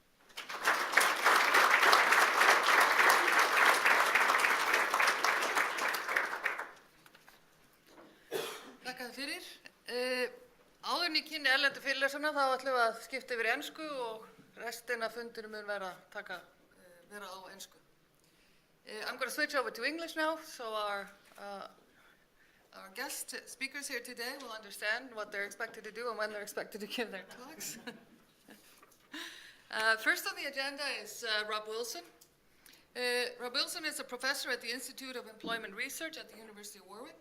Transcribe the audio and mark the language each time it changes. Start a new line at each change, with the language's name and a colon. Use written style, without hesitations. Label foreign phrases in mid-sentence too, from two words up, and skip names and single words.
Icelandic: Þakka þér fyrir. Áður en ég kynni erlendu fyrirlesana þá ætlum við að skipta yfir í ensku og restin af fundinum mun vera á ensku.
English: I'm going to switch over to English now, so our our guest speakers here today will understand what they're expected to do and when they're expected to give their talks. First on the agenda is Rob Wilson. Rob Wilson is a professor at the Institute of Employment Research at the University of Warwick.